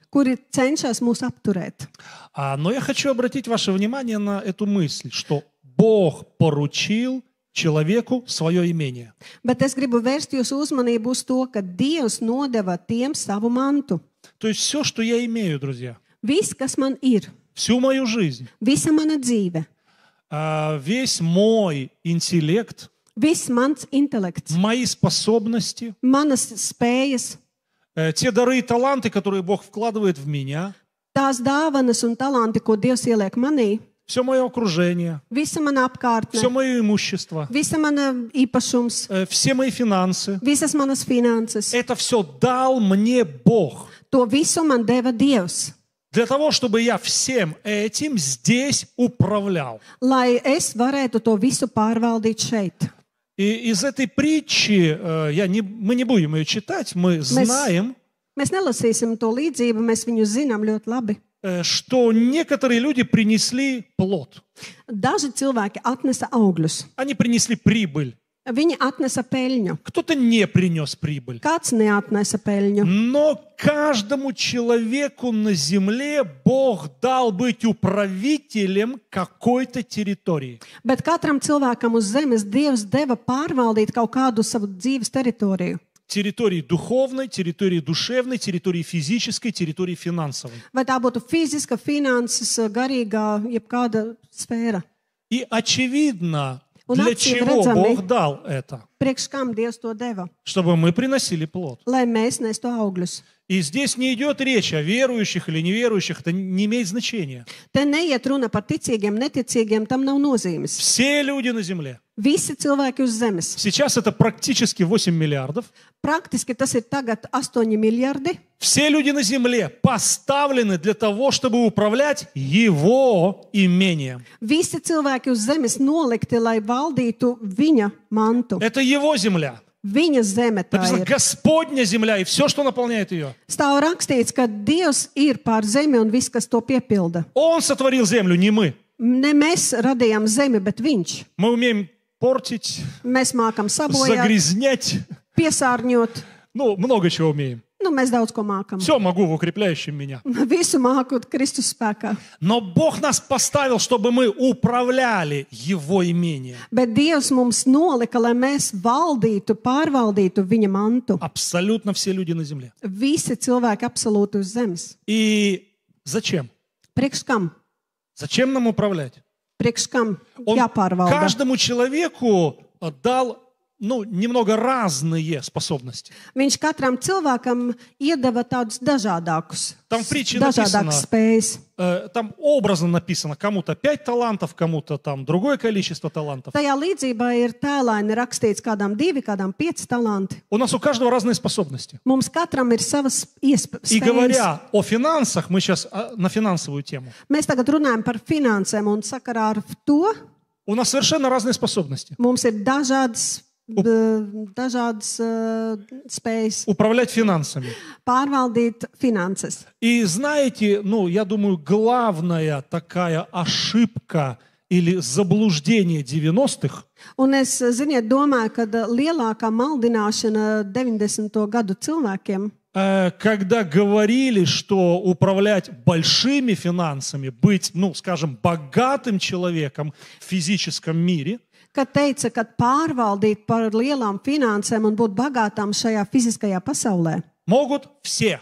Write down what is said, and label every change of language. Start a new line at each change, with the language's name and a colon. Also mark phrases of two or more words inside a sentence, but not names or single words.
Latvian: kuri cenšas mūs apturēt.
Russian: Но я хочу обратить ваше внимание на эту мысль, что Бог поручил человеку свое имение.
Latvian: Bet es gribu vērst jūsu uzmanību uz to, ka Dievs nodeva tiem savu mantu.
Russian: То есть все, что я имею, друзья,
Latvian: Viss, kas man ir,
Russian: всю мою жизнь,
Latvian: visa mana dzīve,
Russian: весь мой интеллект,
Latvian: viss mans intelekts,
Russian: мои способности,
Latvian: manas spējas,
Russian: те дары и таланты, которые Бог вкладывает в меня,
Latvian: tās dāvanas un talanti, ko Dievs ieliek manī,
Russian: все мое окружение,
Latvian: visa mana apkārtne,
Russian: все мое имущество,
Latvian: visa mana īpašums,
Russian: все мои финансы,
Latvian: visas manas finanses.
Russian: это все дал мне Бог.
Latvian: To visu man deva Dievs,
Russian: Для того, чтобы я всем этим здесь управлял.
Latvian: lai es varētu to visu pārvaldīt šeit.
Russian: И из этой притчи, мы не будем ее читать, мы знаем,
Latvian: Mēs nelasīsim to līdzību, mēs viņu zinām ļoti labi.
Russian: что некоторые люди принесли плод.
Latvian: Daži cilvēki atnesa augļus,
Russian: Они принесли прибыль.
Latvian: viņi atnesa peļņu,
Russian: Кто-то не принес прибыль.
Latvian: kāds neatnesa peļņu.
Russian: Но каждому человеку на земле Бог дал быть управителем какой-то территории.
Latvian: Bet katram cilvēkam uz zemes Dievs deva pārvaldīt kaut kādu savu dzīves teritoriju.
Russian: Территории духовной, территории душевной, территории физической, территории финансовой.
Latvian: Vai tā būtu fiziska, finanses, garīgā, jebkāda sfēra.
Russian: И очевидно,
Latvian: Un
Russian: для
Latvian: acīm
Russian: чего
Latvian: redzami,
Russian: Бог дал это.
Latvian: Priekš kam Dievs to deva?
Russian: Чтобы мы приносили плод.
Latvian: Lai mēs nestu augļus.
Russian: И здесь не идет речь о верующих или неверующих, это не имеет значения.
Latvian: Te neiet runa par ticīgiem, neticīgiem, tam nav nozīmes.
Russian: Все люди на земле.
Latvian: Visi cilvēki uz zemes.
Russian: Сейчас это практически 8 миллиардов.
Latvian: Praktiski tas ir tagad 8 miljardi.
Russian: Все люди на земле поставлены для того, чтобы управлять его имением.
Latvian: Visi cilvēki uz zemes nolikti, lai valdītu viņa mantu.
Russian: Это его земля.
Latvian: Viņa zeme tā
Russian: Написано,
Latvian: ir.
Russian: Господня земля и все, что наполняет ее.
Latvian: Stāv rakstīts, ka Dievs ir pār zemi un viss, kas to piepilda.
Russian: Он сотворил землю, не мы.
Latvian: Ne mēs radījām zemi, bet viņš.
Russian: Мы умеем портить,
Latvian: Mēs mākam sabojāt,
Russian: загрязнять.
Latvian: piesārņot.
Russian: Ну, много чего умеем.
Latvian: Nu, mēs daudz ko mākam.
Russian: Все могу в укрепляющем меня.
Latvian: Visu māku Kristus spēkā.
Russian: Но Бог нас поставил, чтобы мы управляли Его имением.
Latvian: Bet Dievs mums nolika, lai mēs valdītu, pārvaldītu viņa mantu.
Russian: Абсолютно все люди на земле.
Latvian: Visi cilvēki absolūti uz zemes.
Russian: И зачем?
Latvian: Priekš kam?
Russian: Зачем нам управлять?
Latvian: Priekš kam
Russian: Он
Latvian: jāpārvalda?
Russian: каждому человеку дал, немного разные способности.
Latvian: Viņš katram cilvēkam iedeva tādus dažādākus,
Russian: Tam в притче написано,
Latvian: dažādākas spējas.
Russian: там образно написано, кому-то 5 талантов, кому-то там другое количество талантов.
Latvian: Tajā līdzībā ir tēlaini rakstīts kādam 2, kādam 5 talanti.
Russian: У нас у каждого разные способности.
Latvian: Mums katram ir savas
Russian: И
Latvian: spējas.
Russian: говоря о финансах, мы сейчас на финансовую тему.
Latvian: Mēs tagad runājam par finansēm un sakarā ar to
Russian: У нас совершенно разные способности.
Latvian: mums ir dažādas spējas
Russian: Управлять финансами.
Latvian: pārvaldīt finanses.
Russian: И знаете, я думаю, главная такая ошибка или заблуждение 90-х,
Latvian: Un es, ziniet, domāju, ka lielākā maldināšana 90. gadu cilvēkiem,
Russian: когда говорили, что управлять большими финансами, быть, скажем, богатым человеком в физическом мире,
Latvian: kad teica, ka pārvaldīt par lielām finansēm un būt bagātām šajā fiziskajā pasaulē
Russian: могут все.